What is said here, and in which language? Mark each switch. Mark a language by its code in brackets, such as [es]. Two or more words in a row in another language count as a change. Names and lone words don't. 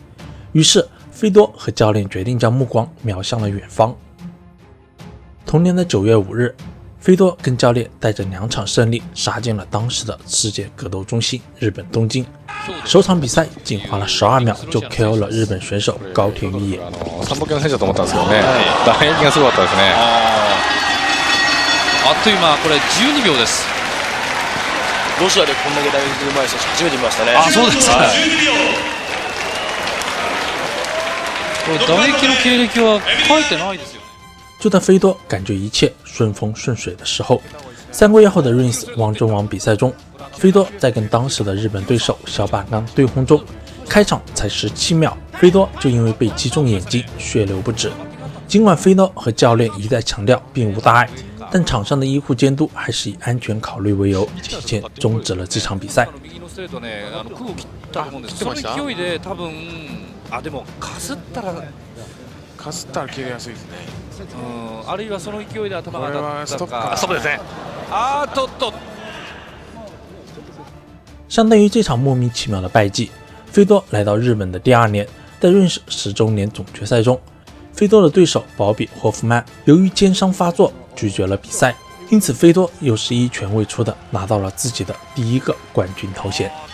[zh] 于是菲多和教练决定将目光瞄向了远方。同年的9月5日，菲多跟教练带着2场胜利杀进了当时的世界格斗中心日本东京。首场比赛仅花了12秒就 KO 了日本选手高田裕也。 [ja] 3 歩系の選手だと思ったんですけどね、打撃がすごかったですね。あっという間、これ12秒です。ロシアでこんだけ打撃うまい選手初めて見ましたね。あ、そうですか。これ打撃の経歴は書いてないですよ。 [zh] 就在菲多感觉一切顺风顺水的时候，3个月后的 RINGS 王中王比赛中，菲多在跟当时的日本对手小坂刚对轰中，开场才17秒，菲多就因为被击中眼睛血流不止。尽管菲多和教练一再強調并无大碍，但场上的医护监督还是以安全考虑为由，提前终止了这场比赛。 [ja] かすったら切れやすいですね。あるいはその勢いで頭がこれはストップか。ストップですね。あーっと。 [zh] 相当于这场莫名其妙的败绩，菲多来到日本的第2年，在RINGS 10周年总决赛中，菲多的对手保比霍夫曼由于肩伤发作拒绝了比赛，因此菲多又是一拳未出的拿到了自己的第1个冠军头衔。